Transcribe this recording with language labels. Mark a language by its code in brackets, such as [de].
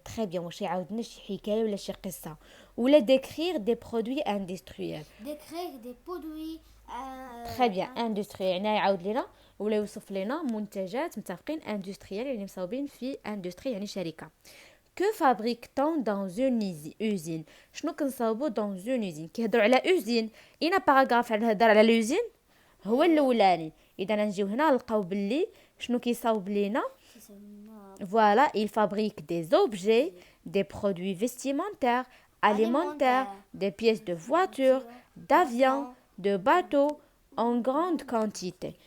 [fr] Très bien, [ar] واش يعاود لنا شي حكايه ولا شي قصه ولا [fr] décrire des produits industriels. Décrire des produits. Très bien, [ar] industriel يعني يعاود لنا ولا يوصف لنا منتجات. متفقين؟ industriel يعني مصاوبين في industrie يعني شركه. [fr] Que fabrique-t-on dans une usine؟ [ar] شنو كنصاوبو [fr] dans une usine؟ [ar] كيهضروا على [fr] usine. [ar] اين باراغراف على الهضره على اليوزين هو الاولاني. اذا نجيو هنا نلقاو باللي شنو كيصاوب لينا. [fr] Voilà, il fabrique des objets, des produits vestimentaires, alimentaires, des pièces de voitures, d'avions, de bateaux en grande quantité.